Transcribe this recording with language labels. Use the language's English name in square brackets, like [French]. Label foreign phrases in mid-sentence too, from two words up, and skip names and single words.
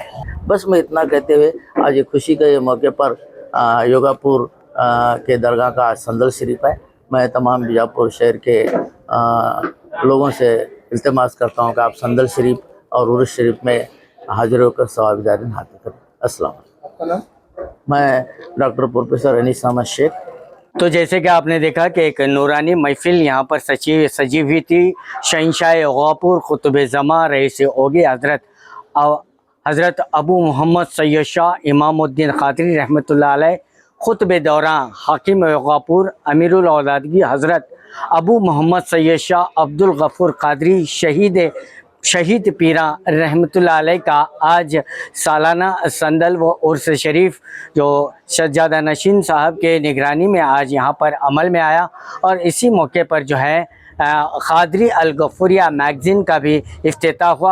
[Urdu] بس میں اتنا کہتے ہوئے آج یہ خوشی کے یہ موقع پر یوگا پور کے درگاہ کا سندل شریف ہے، میں تمام بیجاپور شہر کے لوگوں سے التماس کرتا ہوں کہ آپ سندل شریف اور عرس شریف میں حاضر ہو کر ثواب دارین حاصل کریں۔ السلام علیکم۔ میں ڈاکٹر پروفیسر انیس احمد شیخ۔ تو جیسے کہ آپ نے دیکھا کہ ایک نورانی محفل یہاں پر سجی ہوئی تھی۔ شہنشاہ غوپور قطب زمان رئیس اوگی حضرت ابو محمد سید شاہ امام الدین قادری رحمۃ اللہ علیہ، خطب دوران حاکم غوپور امیر الاولادگی حضرت ابو محمد سید شاہ عبد الغفور قادری شہید پیرا رحمۃ اللہ علیہ کا آج سالانہ سندل و عرس شریف جو سجادہ نشین صاحب کے نگرانی میں آج یہاں پر عمل میں آیا، اور اسی موقع پر جو ہے قادری الغفوریہ میگزین کا بھی افتتاح ہوا۔